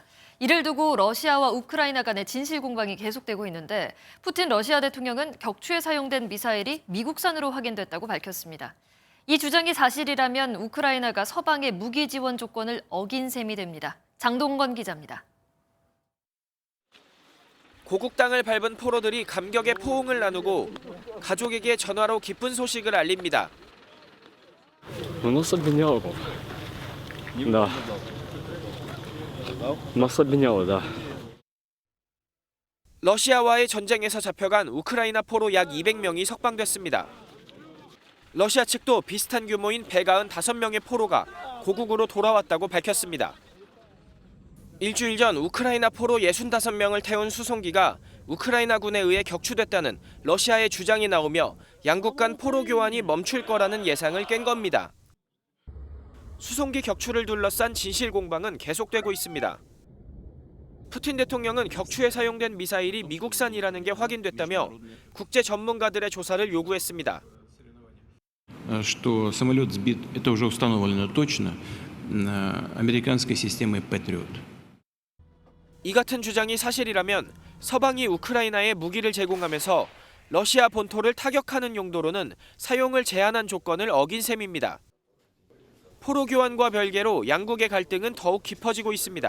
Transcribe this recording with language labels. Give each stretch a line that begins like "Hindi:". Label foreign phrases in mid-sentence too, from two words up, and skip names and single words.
Korean: 이를 두고 러시아와 우크라이나 간의 진실 공방이 계속되고 있는데 푸틴 러시아 대통령은 격추에 사용된 미사일이 미국산으로 확인됐다고 밝혔습니다. 이 주장이 사실이라면 우크라이나가 서방의 무기 지원 조건을 어긴 셈이 됩니다. 장동건 기자입니다. 고국 땅을 밟은 포로들이 감격의 포옹을 나누고 가족에게 전화로 기쁜 소식을 알립니다.
Russian: Нас обменяло. Да. Нас обменяло, да.
Korean: 러시아와의 전쟁에서 잡혀간 우크라이나 포로 약 200명이 석방됐습니다. 러시아 측도 비슷한 규모인 195명의 포로가 고국으로 돌아왔다고 밝혔습니다. 일주일 전 우크라이나 포로 65명을 태운 수송기가 우크라이나군에 의해 격추됐다는 러시아의 주장이 나오며 양국 간 포로 교환이 멈출 거라는 예상을 깬 겁니다. 수송기 격추를 둘러싼 진실 공방은 계속되고 있습니다. 푸틴 대통령은 격추에 사용된 미사일이 미국산이라는 게 확인됐다며 국제 전문가들의 조사를 요구했습니다.
Russian: Что самолет сбит, это уже установлено точно, американской системой Patriot.
Korean: 이 같은 주장이 사실이라면 서방이 우크라이나에 무기를 제공하면서 러시아 본토를 타격하는 용도로는 사용을 제한한 조건을 어긴 셈입니다. 포로 교환과 별개로 양국의 갈등은 더욱 깊어지고 있습니다.